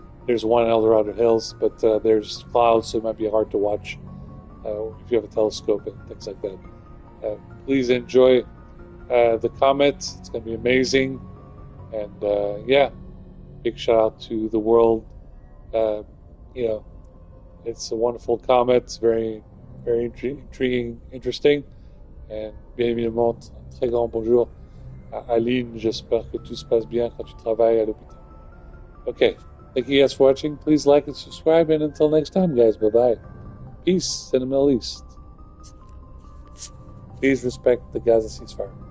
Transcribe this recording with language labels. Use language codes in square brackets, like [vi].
[en] There's one in Eldorado Hills, but there's clouds, so it might be hard to watch if you have a telescope and things like that. Please enjoy the comet. It's going to be amazing. And yeah, big shout out to the world. It's a wonderful comet. It's very, very intriguing, interesting. [fr] And bien évidemment, un très grand bonjour à Aline. J'espère que tout se passe bien quand tu travailles à l'hôpital. [en] Okay, thank you guys for watching. Please like and subscribe. And until next time, guys, bye-bye. Peace in the Middle East. Please respect the Gaza ceasefire.